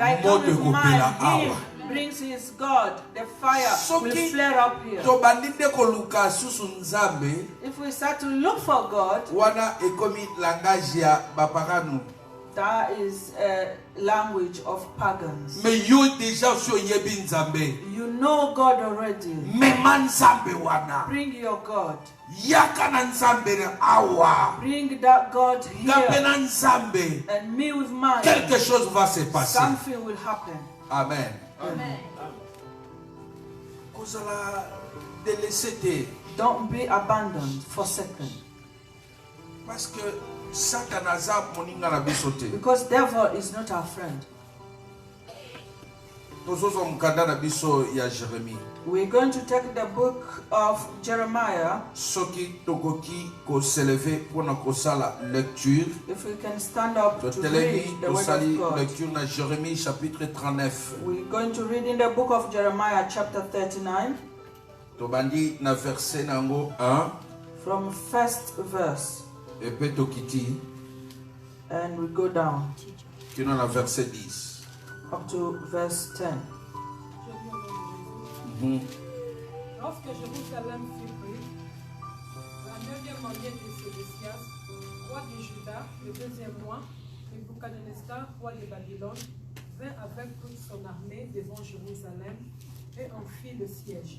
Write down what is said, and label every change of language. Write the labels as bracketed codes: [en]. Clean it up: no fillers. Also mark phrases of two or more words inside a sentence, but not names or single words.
[en] I come with mine. He brings his God. The fire will flare up here. If we start to look for God, That is a language of pagans. [ln] Mais yo déjà so yebi nzambe. [en] You know God already. [ln] Mema nzambe wana. [en] Bring your God. [ln] Yaka na nzambe na awa. [en] Bring that God here. [ln] Ngape na nzambe. [en] And me with mine. [fr] Quelque chose va se passer. [en] Something will happen. Amen. Amen. [ln] Kozala délaissé te. [en] Don't be abandoned, forsaken. [fr] Parce que [ln] Satan aza moninga na biso te. [en] Because devil is not our friend. [ln] Tozozo mukanda na biso ya Jérémie. [en] We're going to take the book of Jeremiah. [ln] Soki tokoki ko [fr] s'élever pour [ln] na kosala lecture. [en] If we can stand up to read the word of God. [ln] Lecture na Jérémie chapitre 39. [en] We're going to read in the book of Jeremiah chapter 39. [ln] Tobandi na verset nango 1. [en] From first verse. [fr] Et puis [ln] tokiti. [en] And we go down. [ln] Kino na verset 10. [en] Up to verse 10. [fr] Lorsque Jérusalem fut prise, la 9e année de Sédécias, roi de Juda, le 2e mois, Nebuchadnezzar, roi de Babylone, vint avec toute son armée devant Jérusalem et en fit le siège.